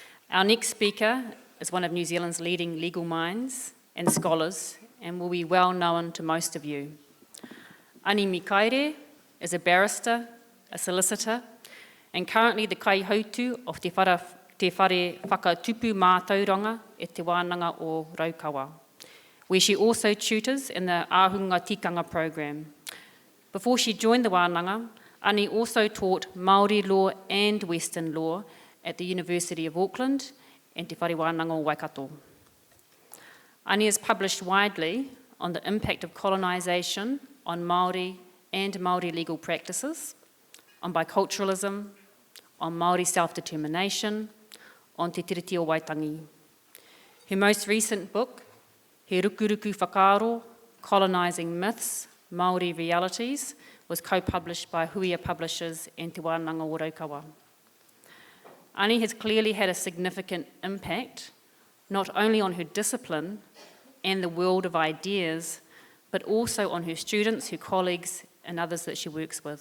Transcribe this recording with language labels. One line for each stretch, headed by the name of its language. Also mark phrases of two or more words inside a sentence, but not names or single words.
English: Our next speaker is one of New Zealand's leading legal minds and scholars and will be well known to most of you. Ani Mikaere is a barrister, a solicitor, and currently the kaihautu of te whare whakatupu mātauranga e te wānanga o Raukawa, where she also tutors in the Ahunga Tikanga program. Before she joined the wānanga, Ani also taught Māori law and Western law at the University of Auckland and Te Whare Wānanga o Waikato. Ani has published widely on the impact of colonisation on Māori and Māori legal practices, on biculturalism, on Māori self-determination, on te tiriti o Waitangi. Her most recent book, He Rukuruku Whakaaro, Colonizing Myths, Māori Realities, was co-published by Huia Publishers and Te Wānanga o Raukawa. Ani has clearly had a significant impact, not only on her discipline and the world of ideas, but also on her students, her colleagues, and others that she works with.